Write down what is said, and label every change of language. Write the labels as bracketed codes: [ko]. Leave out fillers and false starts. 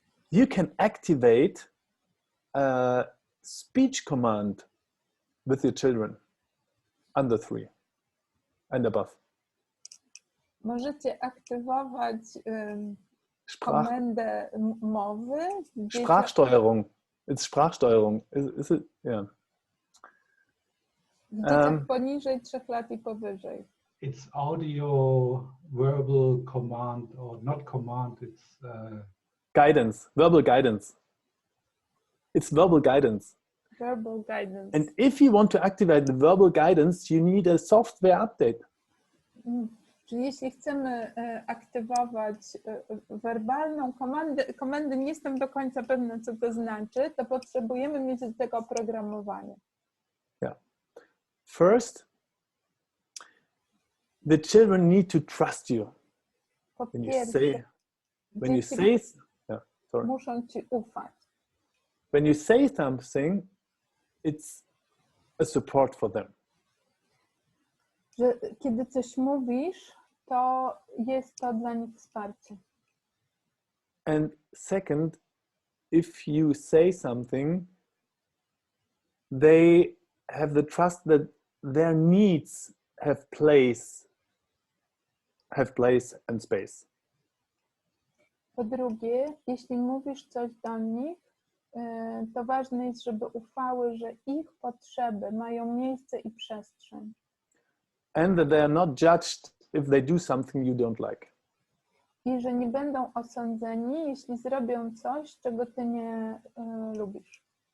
[en] You can activate a speech command with your children under 3 and above. [pl] Możecie aktywować komendę mowy. [en] Sprachsteuerung. It's Sprachsteuerung. Is it? Yeah. [pl] W dzieciach poniżej 3 lat i powyżej. [en] It's audio, verbal command, or not command, it's... Guidance, verbal guidance. It's verbal guidance. Verbal guidance. And if you want to activate the verbal guidance, you need a software update. [pl] Czyli jeśli chcemy aktywować werbalną komendę, nie jestem do końca pewna, co to znaczy, to potrzebujemy mieć do tego oprogramowanie. [en] Yeah. First, the children need to trust you. [pl] Po [en] When [pl] pierwsze, [en] you say, [pl] muszą ci ufać. [en] When you say something, it's a support for them. [pl] Że kiedy coś mówisz, to jest to dla nich wsparcie. [en] And second, if you say something, they have the trust that their needs have place and space. [pl] Po drugie, jeśli mówisz coś do nich, to ważne jest, żeby ufały, że ich potrzeby mają miejsce i przestrzeń. [en] And that they are not judged if they do something you don't like. [pl] I że nie będą osądzeni, jeśli zrobią coś, czego ty nie lubisz.